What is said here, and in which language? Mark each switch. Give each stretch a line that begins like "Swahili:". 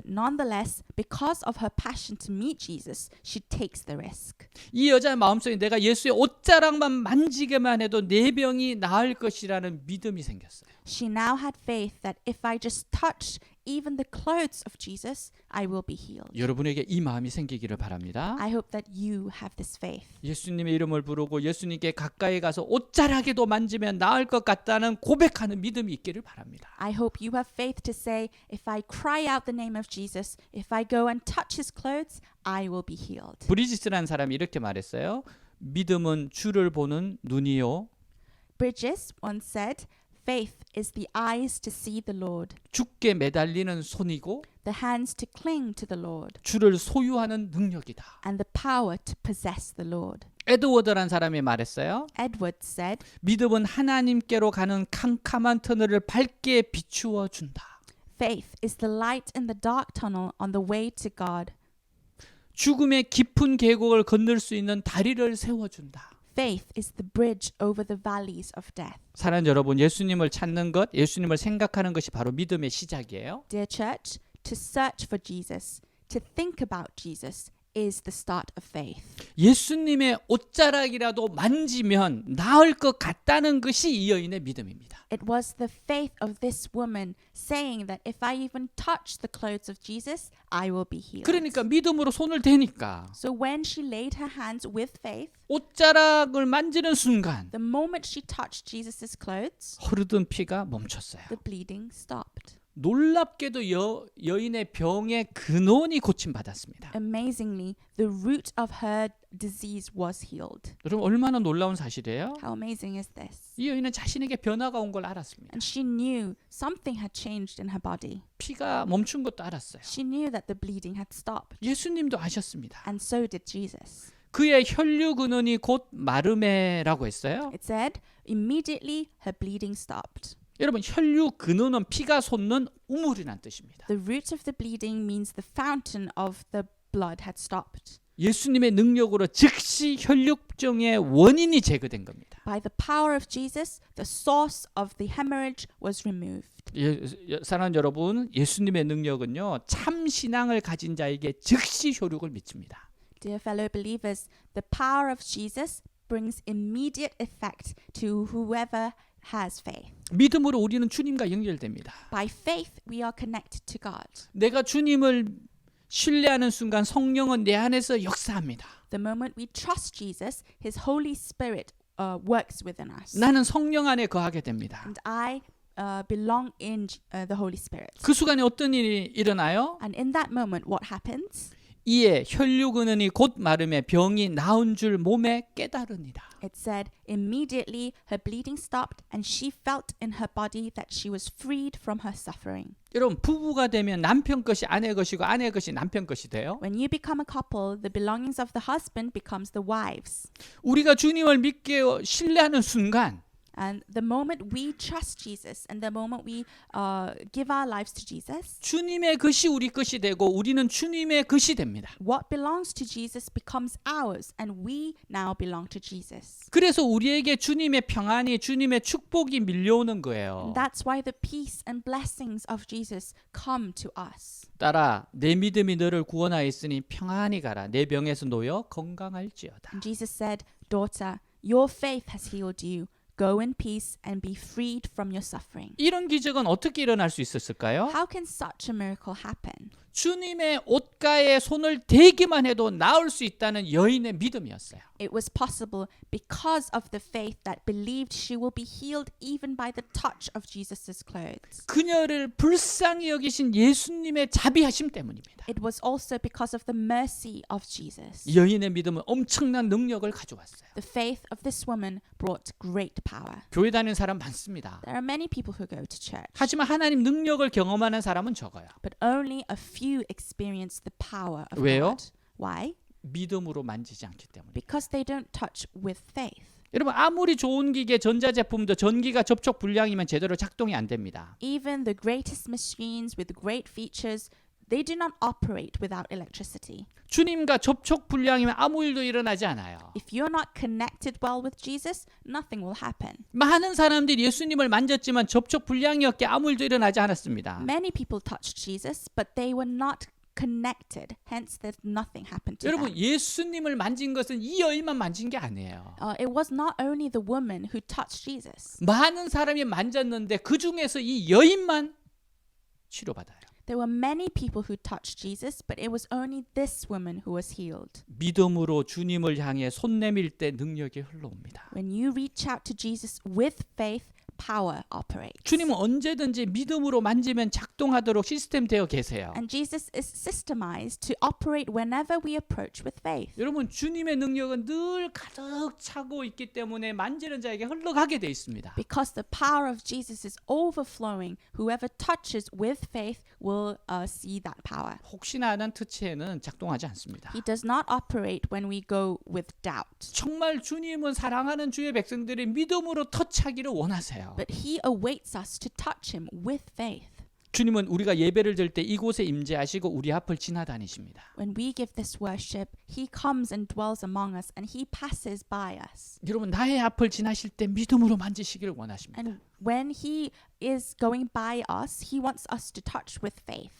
English: But nonetheless, because of her passion to meet Jesus, she takes the risk.
Korean: 이 여자의 마음속에 내가 예수의 옷자락만 만지게만 해도 내 병이 나을 것이라는 믿음이 생겼어요.
English: She now had faith that if I just touch even the clothes of Jesus, I will be healed.
Korean: 여러분에게 이 마음이 생기기를 바랍니다.
English: I hope that you have this faith.
Korean: 예수님의 이름을 부르고 예수님께 가까이 가서 옷자락에도 만지면 나을 것 같다는 고백하는 믿음이 있기를 바랍니다.
English: I hope you have faith to say, if I cry out the name of Jesus, if I go and touch his clothes, I will be healed.
Korean: 브리지스라는 사람이 이렇게 말했어요. 믿음은 주를 보는 눈이요.
English: Bridges once said, faith is the eyes to see the Lord,
Korean: 주께 매달리는 손이고
English: the hands to cling to the Lord,
Korean: 주를 소유하는 능력이다.
English: and the power to possess the Lord.
Korean: 에드워드라는 사람이 말했어요.
English: Edward said,
Korean: 믿음은 하나님께로 가는 캄캄한 터널을 밝게 비추어 준다.
English: faith is the light in the dark tunnel on the way to God.
Korean: 죽음의 깊은 계곡을 건널 수 있는 다리를 세워준다.
English: Faith is the bridge over the valleys of death.
Korean: 사랑하는 여러분, 예수님을 찾는 것, 예수님을 생각하는 것이 바로 믿음의 시작이에요.
English: Dear church, to search for Jesus, to think about Jesus is the start of faith.
Korean: 예수님의 옷자락이라도 만지면 나을 것 같다는 것이 이 여인의 믿음입니다.
English: It was the faith of this woman saying that if I even touch the clothes of Jesus, I will be healed.
Korean: 그러니까 믿음으로 손을 대니까
English: So when she laid her hands with faith,
Korean: 옷자락을 만지는 순간
English: the moment she touched Jesus' clothes,
Korean: 흐르던 피가 멈췄어요.
English: the bleeding stopped.
Korean: 놀랍게도 여인의 병의 근원이 고침받았습니다.
English: Amazingly, the root of her disease was healed.
Korean: 여러분 얼마나 놀라운 사실이에요?
English: How amazing is this?
Korean: 이 여인은 자신에게 변화가 온 걸 알았습니다.
English: And she knew something had changed in her body.
Korean: 피가 멈춘 것도 알았어요.
English: She knew that the bleeding had stopped.
Korean: 예수님도 아셨습니다.
English: And so did Jesus.
Korean: 그의 혈류 근원이 곧 마르메라고 했어요.
English: It said, immediately her bleeding stopped.
Korean: 여러분 혈류 근원은 피가 솟는 우물이란 뜻입니다.
English: The root of the bleeding means the fountain of the blood had stopped.
Korean: 예수님의 능력으로 즉시 혈류증의 원인이 제거된 겁니다.
English: By the power of Jesus, the source of the hemorrhage was removed.
Korean: 사랑하는 여러분, 예수님의 능력은요 참 신앙을 가진 자에게 즉시 효력을 미칩니다.
English: Dear fellow believers, the power of Jesus brings immediate effect to whoever has faith.
Korean: 믿음으로 우리는 주님과 연결됩니다.
English: By faith, we are connected to God.
Korean: 내가 주님을 신뢰하는 순간 성령은 내 안에서 역사합니다.
English: The moment we trust Jesus, His Holy Spirit works within us.
Korean: 나는 성령 안에 거하게 됩니다.
English: And I belong in the Holy Spirit.
Korean: 그 순간에 어떤 일이 일어나요?
English: And in that moment, what happens?
Korean: 이에 혈류 근원이 곧 마름에 병이 나은 줄 몸에 깨달으니라.
English: It said, immediately her bleeding stopped and she felt in her body that she was freed from her suffering.
Korean: 여러분 부부가 되면 남편 것이 아내 것이고 아내 것이 남편 것이 돼요.
English: When you become a couple, the belongings of the husband becomes the wives.
Korean: 우리가 주님을 믿게 신뢰하는 순간
English: And the moment we trust Jesus and the moment we give our lives to Jesus,
Korean: 주님의 것이 우리 것이 되고 우리는 주님의 것이 됩니다.
English: what belongs to Jesus becomes ours, and we now belong to Jesus.
Korean: 그래서 우리에게 주님의 평안이 주님의 축복이 밀려오는 거예요.
English: And that's why the peace and blessings of Jesus come to us.
Korean: 딸아, 내 믿음이 너를 구원하였으니 평안히 가라. 내 병에서 놓여 건강할지어다.
English: And Jesus said, "Daughter, your faith has healed you. Go in peace and be freed from your suffering."
Korean: 이런 기적은 어떻게 일어날 수 있었을까요?
English: How can such a miracle happen?
Korean: 주님의 옷가에 손을 대기만 해도 나을 수 있다는 여인의 믿음이었어요.
English: It was possible because of the faith that believed she will be healed even by the touch of Jesus' clothes.
Korean: 그녀를 불쌍히 여기신 예수님의 자비하심 때문입니다.
English: It was also because of the mercy of Jesus.
Korean: 여인의 믿음은 엄청난 능력을 가져왔어요.
English: The faith of this woman brought great power.
Korean: 교회 다니는 사람 많습니다.
English: There are many people who go to church,
Korean: 하지만 하나님 능력을 경험하는 사람은 적어요.
English: but only a few experience the power of
Korean: 왜요?
English: God. Why?
Korean: 믿음으로 만지지 않기 때문에.
English: Because they don't touch with faith.
Korean: 여러분 아무리 좋은 기계 전자제품도 전기가 접촉 불량이면 제대로 작동이 안 됩니다.
English: Even the greatest machines with great features, they do not operate without electricity.
Korean: 주님과 접촉 불량이면 아무 일도 일어나지 않아요.
English: If you're not connected well with Jesus, nothing will happen.
Korean: 많은 사람들이 예수님을 만졌지만 접촉 불량이었기에 아무 일도 일어나지 않았습니다.
English: Many people touched Jesus, but they were not connected. Hence, that nothing happened to
Korean: 여러분
English: them.
Korean: 예수님을 만진 것은 이 여인만 만진 게 아니에요.
English: It was not only the woman who touched Jesus.
Korean: 많은 사람이 만졌는데 그 중에서 이 여인만 치료받아요.
English: There were many people who touched Jesus, but it was only this woman who was healed.
Korean: 믿음으로 주님을 향해 손 내밀 때 능력이 흘러옵니다.
English: When you reach out to Jesus with faith, power operates.
Korean: 주님은 언제든지 믿음으로 만지면 작동하도록 시스템 되어 계세요.
English: And Jesus is systemized to operate whenever we approach with faith.
Korean: 여러분 주님의 능력은 늘 가득 차고 있기 때문에 만지는 자에게 흘러가게 돼 있습니다.
English: Because the power of Jesus is overflowing, whoever touches with faith will see that power.
Korean: 혹시나 하는 터치에는 작동하지 않습니다.
English: He does not operate when we go with doubt.
Korean: 정말 주님은 사랑하는 주의 백성들이 믿음으로 터치하기를 원하세요.
English: But he awaits us to touch him with faith.
Korean: 주님은 우리가 예배를 드릴 때 이곳에 임재하시고 우리 앞을 지나다니십니다.
English: When we give this worship, he comes and dwells among us and he passes by us.
Korean: 여러분 나의 앞을 지나실 때 믿음으로 만지시기를 원하십니다.
English: And when he is going by us, he wants us to touch with faith.